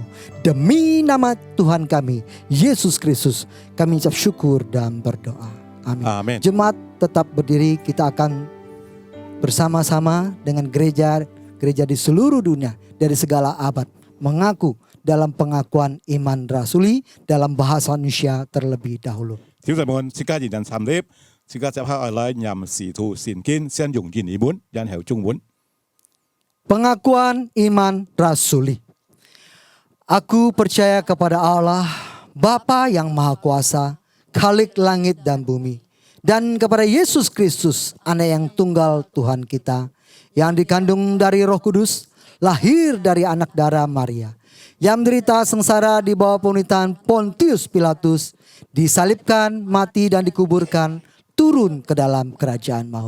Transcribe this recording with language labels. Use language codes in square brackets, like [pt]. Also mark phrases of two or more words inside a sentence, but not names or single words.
[id] Demi nama Tuhan kami, Yesus Kristus, kami ucap syukur dan berdoa. Amin. Amin. Jemaat tetap berdiri, kita akan bersama-sama dengan gereja di seluruh dunia dari segala abad mengaku dalam pengakuan iman rasuli dalam bahasa Indonesia terlebih dahulu. [yue] 弟兄姊妹，即刻仍然參列，即刻接下來任使徒善經先用英文，然後中文。 [id] Pengakuan iman rasuli. Aku percaya kepada Allah, Bapa yang Maha Kuasa, Khalik langit dan bumi, dan kepada Yesus Kristus, Anak yang tunggal Tuhan kita, yang dikandung dari Roh Kudus, lahir dari anak darah Maria, yang menderita sengsara di bawah pemerintahan Pontius Pilatus, disalibkan, mati dan dikuburkan, turun ke dalam kerajaan maut.